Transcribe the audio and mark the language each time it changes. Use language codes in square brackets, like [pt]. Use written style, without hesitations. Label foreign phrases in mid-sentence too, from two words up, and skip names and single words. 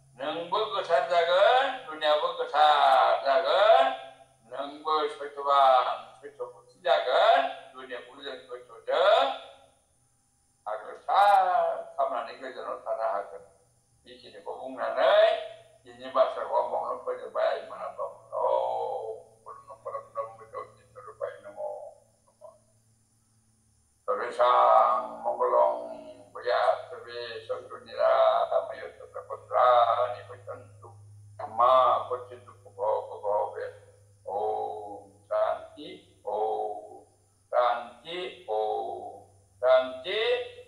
[brx] नोंबो गोथार जागोन दुनियाबो गोथार जागोन नोंबो सैथोबान सैथोफुथि जागोन दुनियाखौ जों सैथोजों आग्रोसार खालामनानै गोजोनाव थानो हागोन बेखिनिखौ बुंनानै दिनैनि बाथ्राखौ आं बावनो फोजोबबाय मोनाब्ला [sa] सर्वेषां मंगलं भूयात् सर्वे सन्तु निरामयन्तु भद्राणि पश्यन्तु मा क्वचित् भवेत् ॐ शान्ति ॐ शान्ति ॐ शान्ति